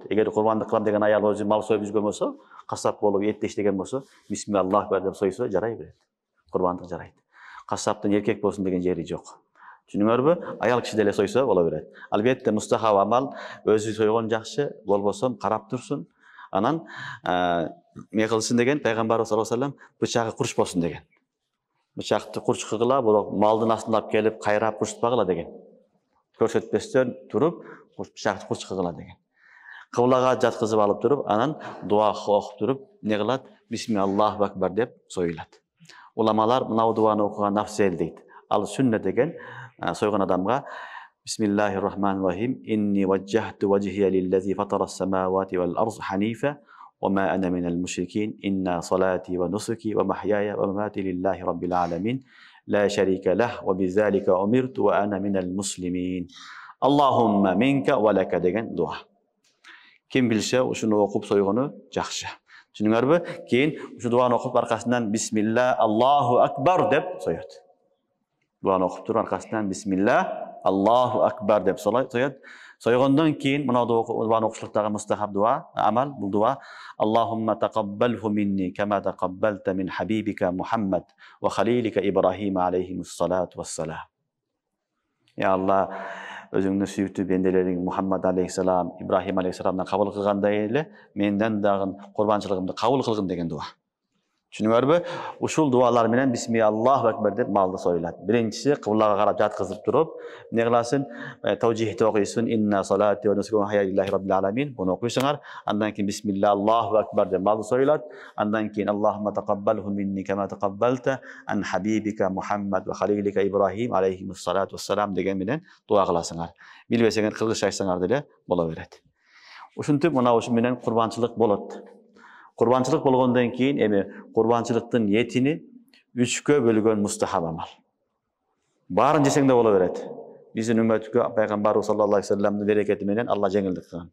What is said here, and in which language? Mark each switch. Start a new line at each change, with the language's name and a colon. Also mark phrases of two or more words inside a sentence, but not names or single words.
Kyrgyz: Эгер курбандык кылам деген аял өзү мал союп жүргөн болсо, кассап болуп этти иштеген болсо, бисмиллаху бар деп сойсо жарай берет. Курбандык жарайт. Кассаптын эркек болсун деген жери жок. Түшүнүңөрбү? Аял киши деле сойсо боло берет. Албетте мустахаб амал өзү сойгон жакшы, болбосо карап турсун. Анан эмне кылсын деген пайгамбарыбыз
Arabic: صلى الله عليه وسلم
Kyrgyz: бычагы курчпосун деген. Бычакты курч кыгыла, бирок малдын астына алып келип кайрап курчтпагыла деген. Көрсөтпөстөн туруп, бычакты курч кыгыла деген. Кыблага жаткызып алып туруп, анан дуа окуп туруп, эмне кылат?
Arabic: بسم الله أكبر
Kyrgyz: деп союлат. Уламалар мына дуаны окуган афзел дейт. Ал сүннет деген сойгон адамга
Arabic: بسم الله الرحمن الرحيم. إني وجهت وجهي للذي فطر السماوات والأرض حنيفا وما أنا من المشركين. إن صلاتي ونسكي ومحياي ومماتي لله رب العالمين. لا شريك له وبذلك أمرت وأنا من المسلمين. اللهم منك ولك
Kyrgyz: деген дуа. Ким билсе, ушуну окуп сойгону жакшы. Түшүнүңөрбү? Кийин ушу дуаны окуп аркасынан
Arabic: بسم الله الله أكبر
Kyrgyz: деп соёт. Дуаны окуп туруп аркасынан
Arabic: بسم الله الله أكبر
Kyrgyz: деп соёт. Сойгондон кийин мына дуаны окушлуктагы мустахаб дуа, амал бул дуа
Arabic: اللهم تقبله مني كما تقبلت من حبيبك محمد وخليلك إبراهيم عليهما الصلاة والسلام. يا الله,
Kyrgyz: өзүңдүн сүйүктүү бенделериң Мухаммад алейхиссалам, Ибрахим алейхиссаламдан кабыл кылгандай эле менден дагы курбанчылыгымды кабыл кылгын деген дуа. Түшүнүңөрбү? Ушул дуалар менен
Arabic: بسم الله أكبر
Kyrgyz: деп малды союлат. Биринчиси кыблага карап жаткызып туруп, эмне кыласың? Тавжихти окуйсуң,
Arabic: إن صلاتي ونسكي ومحياي لله رب العالمين.
Kyrgyz: Буну окуйсуңар. Андан кийин
Arabic: بسم الله أكبر
Kyrgyz: деп малды союлат. Андан кийин
Arabic: اللهم تقبله مني كما تقبلت عن حبيبك محمد وخليلك إبراهيم عليهما الصلاة والسلام
Kyrgyz: деген менен дуа кыласыңар. Билбесеңер кыргызча айтсаңар деле боло берет. Ушинтип мына ушу менен курбанчылык болот. Курбанчылык болгондон кийин эми курбанчылыктын этини 3кө бөлгөн мустахаб амал. Баарын жесең да боло берет. Биздин үммөткө пайгамбарыбыз
Arabic: صلى الله عليه وسلم
Kyrgyz: берекети менен Алла жеңилдик кылган.